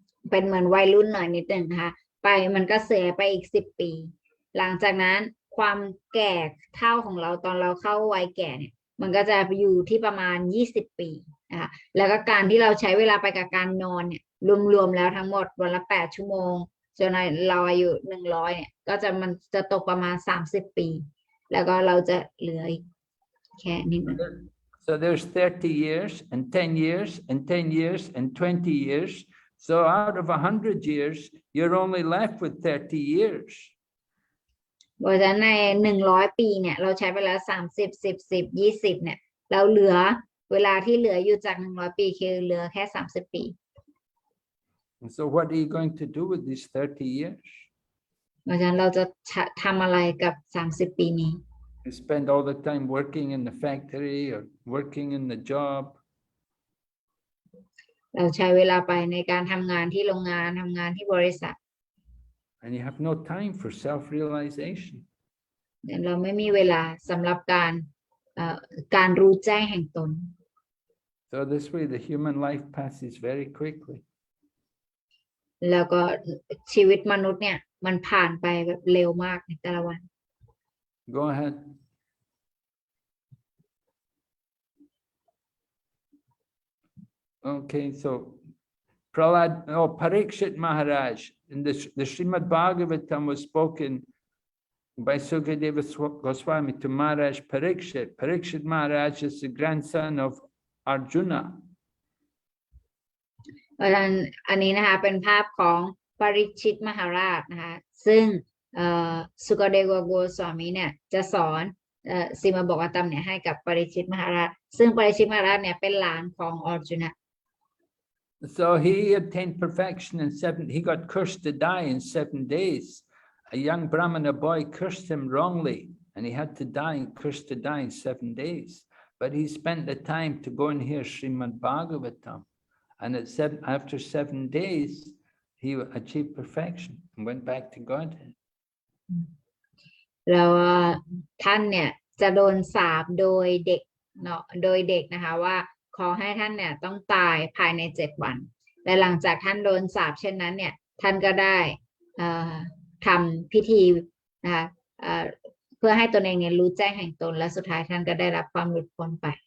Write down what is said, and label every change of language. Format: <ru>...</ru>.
<th>เป็นเหมือนวัยรุ่นหน่อยนิดนึงนะคะไปมันก็เสียไปอีก10 ปีหลังจากนั้นความแก่เท่าของเราตอนเราเข้าวัยแก่เนี่ยมันก็จะอยู่ที่ประมาณ20 ปีนะคะแล้วก็การที่เราใช้เวลาไปกับการนอนเนี่ยรวมๆแล้วทั้งหมดวันละ8 ชั่วโมงจนเราอายุ100เนี่ยก็มันจะตกประมาณ30 ปีแล้วก็เราจะเหลืออีกแค่นี้นึง</th> <en>So there's 30 years and 10 years and 10 years and 20 years. So out of 100 years, you're only left with 30 years.</en> <th>เพราะฉะนั้นใน100 ปีเนี่ยเราใช้ไปแล้ว30 10 10 20เนี่ยเราเหลือเวลาที่เหลืออยู่จาก100 ปีคือเหลือแค่30 ปี</th> <en>And so what are you going to do with these 30 years?</en> <th>เพราะฉะนั้นเราจะทำอะไรกับ30 ปีนี้</th> <en>You spend all the time working in the factory or working in the job.</en> <th>เราใช้เวลาไปในการทำงานที่โรงงานทำงานที่บริษัท</th> <en>And you have no time for self-realization.</en> <th>เราไม่มีเวลาสำหรับการรู้แจ้งแห่งตน</th> <en>So this way the human life passes very quickly.</en> <th>แล้วก็ชีวิตมนุษย์เนี่ยมันผ่านไปแบบเร็วมากในแต่ละวัน</th> <en>Go ahead. Okay, so Parikshit Maharaj, in the Srimad Bhagavatam was spoken by Sukadeva Goswami to Maharaj Parikshit. Parikshit Maharaj is the grandson of Arjuna.</en> <th>เพราะฉะนั้นอันนี้นะคะเป็นภาพของปริชิตมหาราชนะคะซึ่งสุกเดวโกสวามีเนี่ยจะสอนสิมาบอกตัมเนี่ยให้กับปริชิตมหาราชซึ่งปริชิตมหาราชเนี่ยเป็นหลานของอร์จุนะ</th> <en>So he obtained perfection in 7. He got cursed to die in 7 days. A young Brahmana boy cursed him wrongly, and he had to die, cursed to die in 7 days. But he spent the time to go and hear Srimad Bhagavatam. And after 7 days, he achieved perfection and went back to Godhead.</en> <th>แล้วท่านเนี่ยจะโดนสาปโดยเด็กเนาะโดยเด็กนะคะว่าขอให้ท่านเนี่ยต้องตายภายใน7 วันและหลังจากท่านโดนสาปเช่นนั้นเนี่ยท่านก็ได้ทำพิธีนะคะเพื่อให้ตนเองเนี่ยรู้แจ้งแห่งตนและสุดท้ายท่านก็ได้รับความหลุดพ้นไป</th>